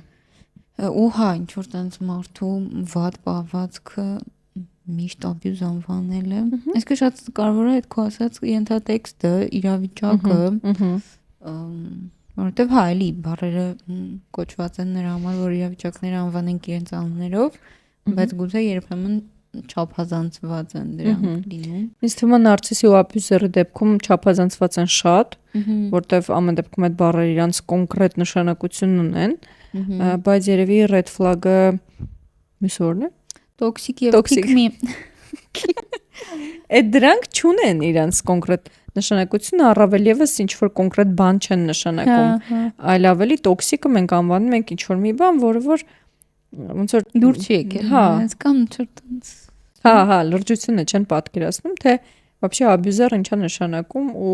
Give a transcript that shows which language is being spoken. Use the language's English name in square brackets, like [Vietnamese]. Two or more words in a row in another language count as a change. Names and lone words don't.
[Armenian] Ու հա, ինչ որ տենց մարդու վատ պահվածքը միշտ abuse անվանելը։ Այսինքն շատ կարևոր է այդ քո ասած ենթատեքստը, իրավիճակը, որովհետև հա, էլի բառերը կոչված են նրա համար, որ իրավիճակները անվանենք իրենց անուններով, բայց գուցե երբեմն չափազանցված են դրանք լինում։ Ինձ թվում է նարցիսի ու abuse-երի դեպքում չափազանցված են շատ, որտեվ ամեն դեպքում այդ բառերը իրանց կոնկրետ նշանակություն ունեն, բայց երևի [English] red flag- [Armenian] ը մյուս օրն է։ [English] Toxic եւ pick-me։ [Armenian] Այդ դրանք չունեն իրանց կոնկրետ նշանակություն, առավել եւս ինչ որ կոնկրետ բան չեն նշանակում, այլ ավելի toxic-ը մենք անվանում ենք ինչ որ մի բան, որը որ ոնց որ դուր չի եկել, հենց կամ չորտենց։ Հա, լրջությունը չեն պատկերացնում, թե вообще abuse-ը ինչա նշանակում ու